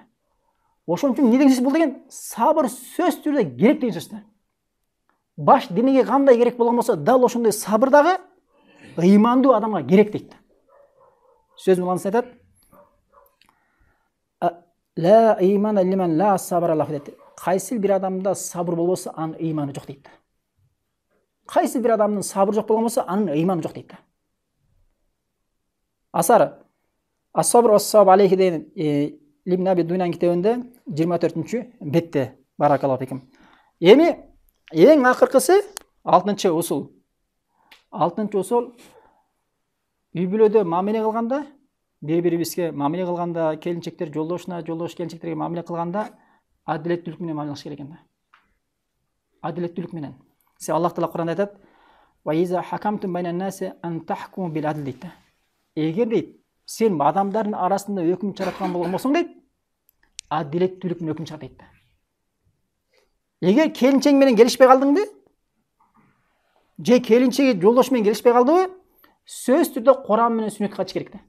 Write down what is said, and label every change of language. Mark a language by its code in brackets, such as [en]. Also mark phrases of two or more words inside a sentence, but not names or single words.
[ky] Ошон үчүн эмне деген сөз бул деген? Сабыр сөзсүз түрдө керек деген сөз. Баш денеге кандай керек болгон болсо, дал ошондой сабыр дагы ыймандуу адамга керек дейт. Сөзүн уланса айтат: [ar] "لا إيمان لمن لا صبر له" [ky] дейт. Кайсы бир адамда сабыр болбосо, анын ыйманы жок дейт. Кайсы бир адамдын сабыр жок болгон болсо, анын ыйманы жок дейт. Асар Ас-Сабр ва-Сабр алейхи деген Ибн Аби Дуйнан китебинде 24-бетте [ar] بارك الله فيكم. [ky] Эми эң акыркысы 6-усул. 6-усул үй бүлөдө мамиле кылганда, бири-бирибизге мамиле кылганда, келинчектер жолдошуна, жолдош келинчектерге мамиле кылганда адилеттүүлүк менен мамиле кылыш керек экен да. Адилеттүүлүк менен. Себеби Аллах Таала Кур'анда айтат: [ar] "وإذا حكمتم بين الناس أن تحكموا بالعدل" [ky] дейт. Эгер дейт, сен адамдардын арасында өкүм чыгарткан болгон болсоң дейт, адилеттүүлүк менен өкүм чыгар дейт. Эгер келинчең менен келишпей калдыңды, же келинчеги жолдош менен келишпей калдыбы, сөз түрдө Кур'ан менен сүннөткө кайтыш керек да.